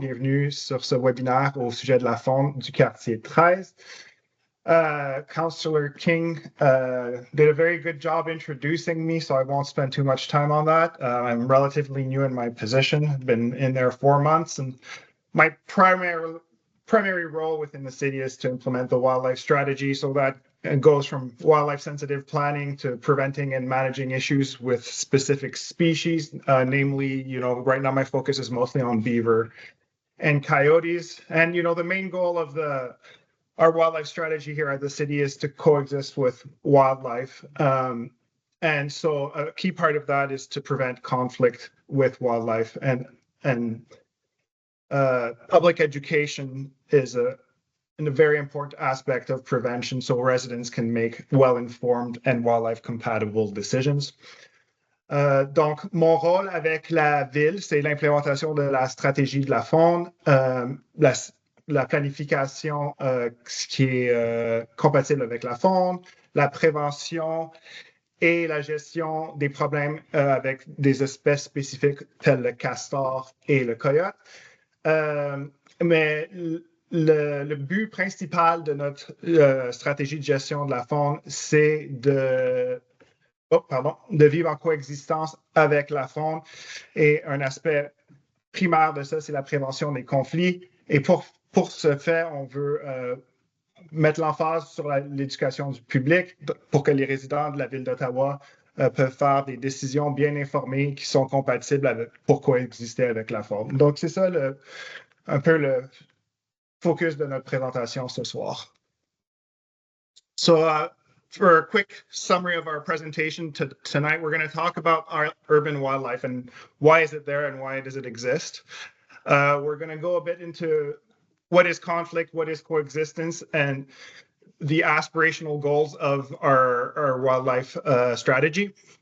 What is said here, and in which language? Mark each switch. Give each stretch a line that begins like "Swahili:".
French: Bienvenue sur ce webinaire au sujet de la faune du quartier 13.
English: Councillor King did a very good job introducing me, so I won't spend too much time on that. I'm relatively new in my position, been in there 4 months, and my primary role within the city is to implement the wildlife strategy. So that goes from wildlife sensitive planning to preventing and managing issues with specific species. Namely, right now my focus is mostly on beaver and coyotes. And, the main goal of our wildlife strategy here at the city is to coexist with wildlife. And so a key part of that is to prevent conflict with wildlife, and public education is a very important aspect of prevention, so residents can make well-informed and wildlife-compatible decisions.
French: Donc, mon rôle avec la ville, c'est l'implémentation de la stratégie de la faune, la planification qui est compatible avec la faune, la prévention et la gestion des problèmes avec des espèces spécifiques telles le castor et le coyote. Mais le but principal de notre stratégie de gestion de la faune, c'est de vivre en coexistence avec la faune. Et un aspect primaire de ça, c'est la prévention des conflits. Et pour ce faire, on veut mettre l'emphase sur l'éducation du public pour que les résidents de la ville d'Ottawa peuvent faire des décisions bien informées qui sont compatibles pour coexister avec la faune. Donc, c'est ça un peu le focus de notre présentation ce soir.
English: So, for a quick summary of our presentation tonight, we're going to talk about our urban wildlife and why is it there and why does it exist. We're going to go a bit into what is conflict, what is coexistence, and the aspirational goals of our wildlife strategy.